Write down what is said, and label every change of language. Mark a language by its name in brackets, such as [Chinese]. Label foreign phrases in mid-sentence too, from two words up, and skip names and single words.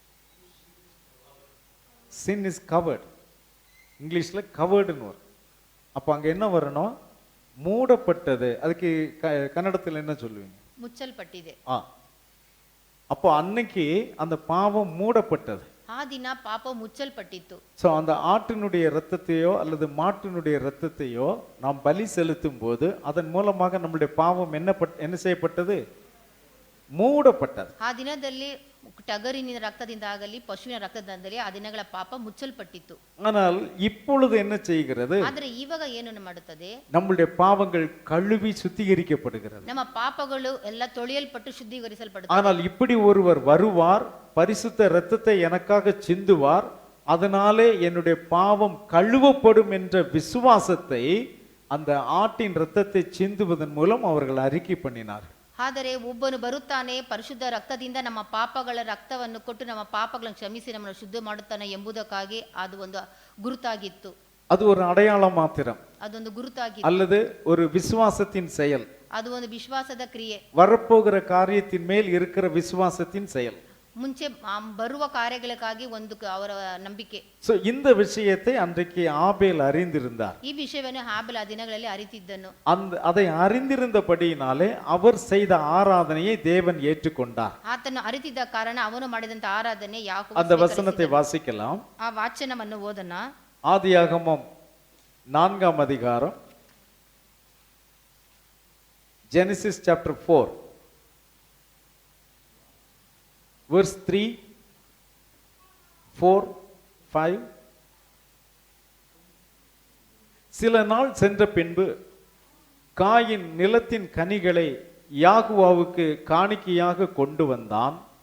[English] sin is covered. [Tamil] இங்கிலீஷ்ல கவர்டுன்னு வரும். அப்ப அங்க என்ன வரணும்? மூடப்பட்டது. அதுக்கு கன்னடத்துல என்ன சொல்லுவீங்க? [Kannada] ಮುಚ್ಚಲ್ಪಟ್ಟಿದೆ. [Tamil] அப்போ அன்னைக்கு அந்த பாவம் மூடப்பட்டது. [Kannada] ಆ ದಿನ ಪಾಪ ಮುಚ್ಚಲ್ಪಟ್ಟಿತ್ತು. [Tamil] சோ அந்த ஆட்டினுடைய இரத்தத்தையோ அல்லது மாட்டினுடைய இரத்தத்தையோ நாம் பலி செலுத்தும் போது அதன் மூலமாக நம்முடைய பாவம் என்ன செய்யப்பட்டது? மூடப்பட்டது. [Kannada] ಆ ದಿನದಲ್ಲಿ ಟಗರಿನ ರಕ್ತದಿಂದ ಆಗಲಿ ಪಶುವಿನ ರಕ್ತದಿಂದಲೇ ಆ ದಿನಗಳ ಪಾಪ ಮುಚ್ಚಲ್ಪಟ್ಟಿತ್ತು. [Tamil] ஆனால் இப்பொழுது என்ன செய்கிறது? [Kannada] ಆದರೆ ಇವಾಗ ಏನು ಮಾಡುತ್ತದೆ? [Tamil] நம்முடைய பாவங்கள் கழுவி சுத்திகரிக்கப்படுகிறது. [Kannada] ನಮ್ಮ ಪಾಪಗಳು ಎಲ್ಲ ತೊಳೆಯಲ್ಪಟ್ಟು ಶುದ್ಧೀಕರಿಸಲ್ಪಡುತ್ತವೆ. [Tamil] ஆனால் இப்படி ஒருவர் வருவார், பரிசுத்த இரத்தத்தை எனக்காக சிந்துவார், அதனாலே என்னுடைய பாவம் கழுவப்படும் என்ற விசுவாசத்தை அந்த ஆட்டின் இரத்தத்தை சிந்துவதன் மூலம் அவர்கள் அறிக்கை பண்ணினார். [Kannada] ಆದರೆ ಒಬ್ಬನು ಬರುತ್ತಾನೆ, ಪರಿಶುದ್ಧ ರಕ್ತದಿಂದ ನಮ್ಮ ಪಾಪಗಳ ರಕ್ತವನ್ನು ಕೊಟ್ಟು ನಮ್ಮ ಪಾಪಗಳನ್ನು ಕ್ಷಮಿಸಿ ನಮ್ಮನ್ನು ಶುದ್ಧ ಮಾಡುತ್ತಾನೆ ಎಂಬುದಕ್ಕಾಗಿ ಅದು ಒಂದು ಗುರುತಾಗಿತ್ತು. [Tamil] அது ஒரு அடையாளம் மாத்திரம். [Kannada] ಅದೊಂದು ಗುರುತಾಗಿತ್ತು. [Tamil] அல்லது ஒரு விசுவாசத்தின் செயல். [Kannada] ಅದು ಒಂದು ವಿಶ್ವಾಸದ ಕ್ರಿಯೆ. [Tamil] வரப்போகிற காரியத்தின் மேல் இருக்கிற விசுவாசத்தின் செயல். [Kannada] ಮುಂಚೆ ಬರುವ ಕಾರ್ಯಗಳಿಗಾಗಿ ಒಂದು ಅವರ ನಂಬಿಕೆ. [Tamil] சோ இந்த விஷயத்தை அன்றைக்கு ஆபேல் அறிந்திருந்தார். [Kannada] ಈ ವಿಷಯವನ್ನು ಹಾಬೆಲ್ ಆ ದಿನಗಳಲ್ಲಿ ಅರಿತಿದ್ದನು. [Tamil] அதை அறிந்திருந்தபடியினாலே அவர் செய்த ஆராதனையை தேவன் ஏற்றுக்கொண்டார். [Kannada] ಆತನು ಅರಿತಿದ್ದ ಕಾರಣ ಅವನು ಮಾಡಿದಂತ ಆರಾಧನೆ ಯಾಕೋಬ [Tamil] அந்த வசனத்தை வாசிக்கலாம். [Kannada] ಆ ವಾಚನವನ್ನು ಓದೋಣ. [Tamil] ஆதியாகமம் 4ஆம் அதிகாரம், [English] Genesis chapter 4 verse 3, 4, 5. [Tamil] சில நாள் சென்ற பின்பு காயின் நிலத்தின் கனிகளை யாகுவாவுக்கு காணிக்கையாக கொண்டு வந்தான்.